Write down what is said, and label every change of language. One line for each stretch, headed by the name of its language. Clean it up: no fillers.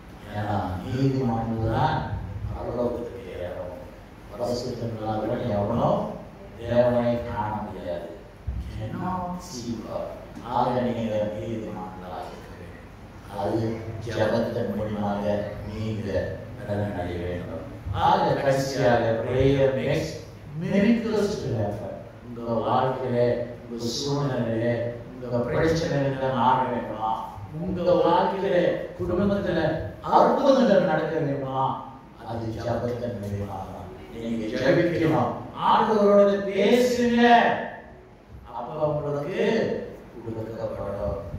Tamil: ஏன்னா நீதிமான்கள் தான் பரலோகத்துக்கு ஏறணும். பரிசுத்தங்களாக எவனோ தேவனை காண முடியாது. ஆக நீங்க நீதிமான்களாக இருக்க வேண்டும். அது ஜெபத்தின் மூலமாக நீங்க நலனடைய வேண்டும். ஆக கடைசியாக
English: prayer makes miracles to happen.
Tamil: உங்க வாழ்க்கையிலே, உங்க சூழ்நிலையிலே, உங்க பிரச்சனைகளை மாற வேண்டுமா? உங்க வாழ்க்கையிலே, குடும்பத்துல அற்புதங்கள் நடக்க வேண்டுமா? அது ஜெபத்தின் மூலமாக நீங்க ஜெபிக்கணும். ஆண்டவரோட பேசுங்க, அப்ப உங்களுக்கு கொடுக்கப்படும்.